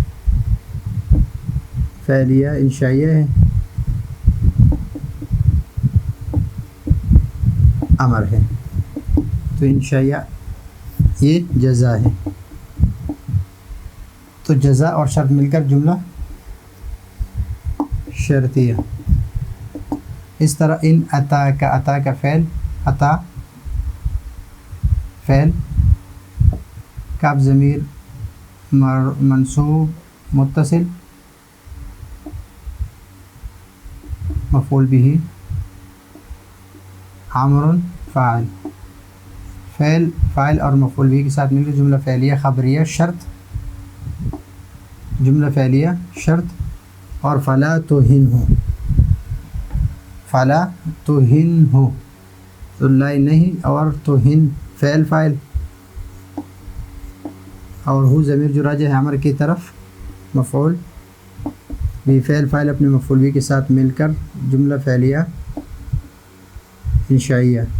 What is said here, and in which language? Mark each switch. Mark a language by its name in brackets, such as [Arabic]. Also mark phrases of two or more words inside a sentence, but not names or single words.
[Urdu] فعلیہ انشائیہ ہے، امر ہے تو انشائیہ یہ جزا ہے، تو جزا اور شرط مل کر جملہ شرطیہ۔ اس طرح ان عطا کا، عطا کا فعل عطا فعل، کاف ضمیر منصوب متصل مفعول به، عمر فاعل، فعل فاعل اور مفعول به کے ساتھ مل کر جملہ فعلیہ خبریہ شرط، جملہ فعلیہ شرط اور [Arabic] فلا تہنہ، فلا تہنہ [Urdu] تو لا نہیں اور تہن فعل فاعل اور ہو ضمیر جو راجع ہے عمر کی طرف مفعول بھی، فعل فاعل اپنے مفعول بھی کے ساتھ مل کر جملہ فعلیہ انشائیہ،